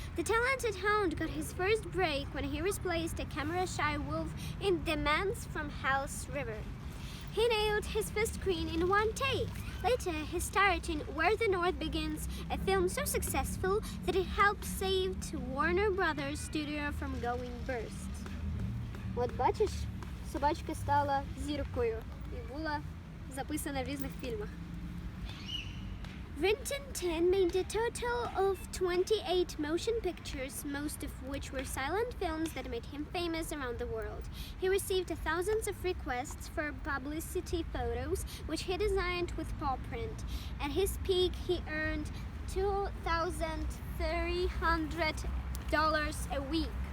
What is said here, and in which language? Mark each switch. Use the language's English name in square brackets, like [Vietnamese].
[English] The talented hound got his first break when he replaced a camera-shy wolf in The Man's from Hell's River. He nailed his first screen in one take. Later, he starred in Where the North Begins, a film so successful that it helped save Warner Brothers studio from going burst. [Ukrainian] От бачиш, собачка стала зіркою і була записана в різних фільмах. [English] Rin Tin Tin made a total of 28 motion pictures, most of which were silent films that made him famous around the world. He received thousands of requests for publicity photos, which he designed with paw print. At his peak, he earned $2,300 a week.